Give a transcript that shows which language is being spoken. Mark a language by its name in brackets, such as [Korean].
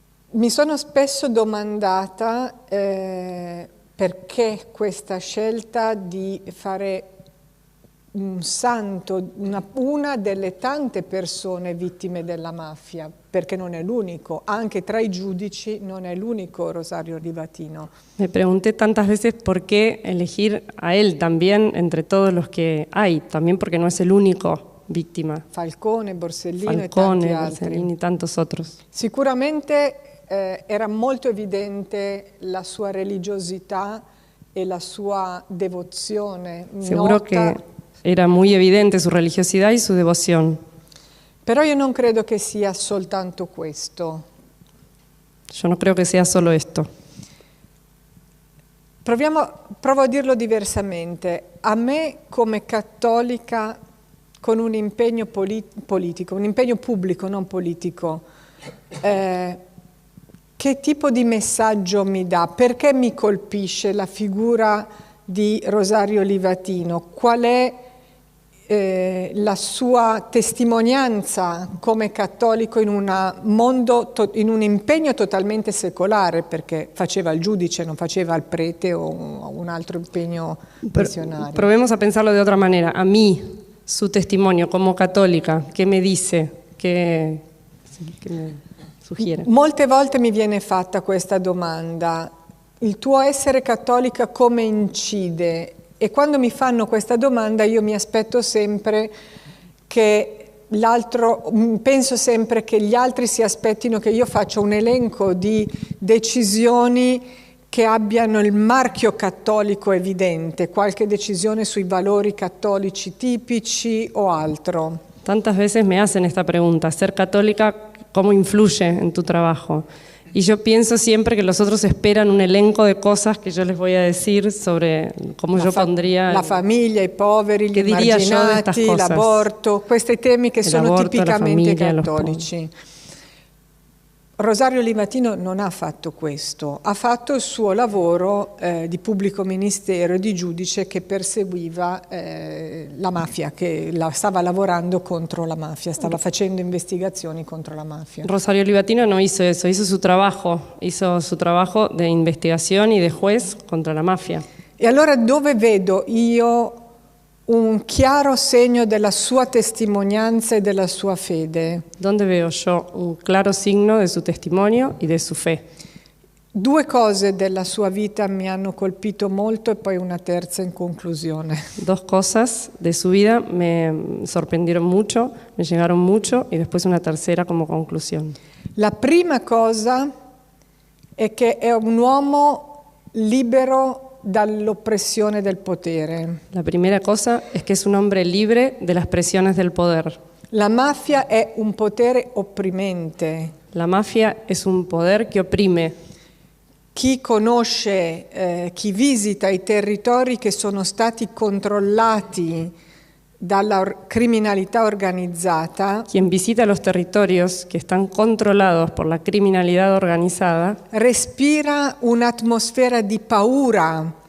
[Italian] Mi sono spesso domandata perché questa scelta di fare un santo, una delle tante persone vittime della mafia, perché non è l'unico, anche tra i giudici non è l'unico Rosario Livatino. [Spanish] Me pregunté tantas veces por qué elegir a él también entre todos los que hay, también porque no es el único víctima. [Italian] Falcone, Borsellino e tanti altri. [Spanish] Borsellino y tantos otros. [Italian] Sicuramente era molto evidente la sua religiosità e la sua devozione. [Spanish] Seguro que era muy evidente su religiosidad y su devoción. [Italian] Però io non credo che sia soltanto questo. [Spanish] Yo no creo que sea solo esto. [Italian] Provo a dirlo diversamente. A me come cattolica con un impegno politico, un impegno pubblico, non politico, che tipo di messaggio mi dà? Perché mi colpisce la figura di Rosario Livatino? Qual è la sua testimonianza come cattolico in un impegno totalmente secolare, perché faceva il giudice, non faceva il prete o un altro impegno missionario. [Spanish] Provemos a pensarlo de otra manera. A mí, su testimonio como católica, ¿qué me dice? ¿Qué me sugiere? [Italian] Molte volte mi viene fatta questa domanda: il tuo essere cattolica come incide? E quando mi fanno questa domanda io mi aspetto sempre che penso sempre che gli altri si aspettino che io faccia un elenco di decisioni che abbiano il marchio cattolico evidente, qualche decisione sui valori cattolici tipici o altro. [Spanish] Tantas veces me hacen esta pregunta: ser católica, ¿cómo influye en tu trabajo? Y yo pienso siempre que los otros esperan un elenco de cosas que yo les voy a decir sobre cómo yo pondría... [Italian] La famiglia, i poveri, gli emarginati, l'aborto, questi temi che sono tipicamente cattolici. Rosario Livatino non ha fatto questo, ha fatto il suo lavoro di pubblico ministero e di giudice che perseguiva la mafia, che stava lavorando contro la mafia, stava facendo investigazioni contro la mafia. [Spanish] Rosario Livatino no hizo eso, hizo su trabajo de investigación y de juez contra la mafia. [Italian] E allora dove vedo io un chiaro segno della sua testimonianza e della sua fede? [Spanish] ¿Dónde veo yo un claro signo de su testimonio y de su fe? [Italian] Due cose della sua vita mi hanno colpito molto e poi una terza in conclusione. [Spanish] Dos cosas de su vida me sorprendieron mucho, me llegaron mucho, y después una tercera como conclusión. [Italian] La prima cosa è che è un uomo libero dall'oppressione del potere. [Spanish] La primera cosa es que es un hombre libre de las presiones del poder. [Italian] La mafia è un potere opprimente. [Spanish] La mafia es un poder que oprime. [Italian] Chi conosce, chi visita i territori che sono stati controllati dalla criminalità organizzata, [Spanish] quien visita los territorios que están controlados por la criminalidad organizada, [Italian] respira un'atmosfera di paura,